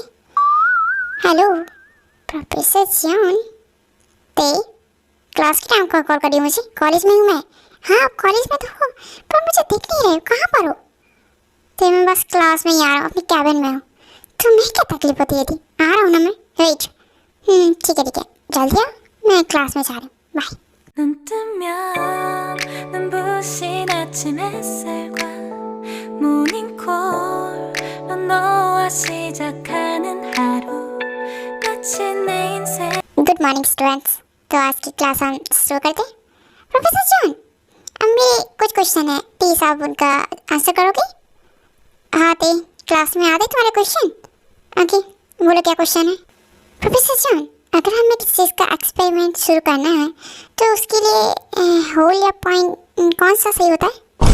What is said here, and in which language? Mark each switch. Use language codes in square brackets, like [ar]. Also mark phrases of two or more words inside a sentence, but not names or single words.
[en] Hello Professor John, [hi] ते क्लास के टाइम को कॉल करिए मुझे, कॉलेज में हूँ मैं। हाँ आप कॉलेज में तो हो पर मुझे दिख नहीं रहे हो, कहाँ पर हो? तो मैं बस क्लास में ही आ रहा हूँ, अपनी कैबिन में हूँ। तुम्हें क्या तकलीफ होती है थी? आ रहा हूँ ना मैं, वेट। ठीक है जल्दी आओ, मैं क्लास में जा रही हूँ, बाय। [ko] 눈 뜨면 눈부신 아침 햇살과 모닝콜로 너와 시작하는 하루 마치 내 인생 [en] Good morning students, [hi] तो आज की क्लास हम शुरू करते हैं। प्रोफेसर जॉन, अब मेरे कुछ क्वेश्चन है, प्लीज आप उनका आंसर करोगे? हाँ ते क्लास में आते तुम्हारे क्वेश्चन। ओके बोलो क्या क्वेश्चन है? प्रोफेसर जॉन, अगर हमें किसी चीज़ का एक्सपेरिमेंट शुरू करना है तो उसके लिए होल या पॉइंट कौन सा सही होता है?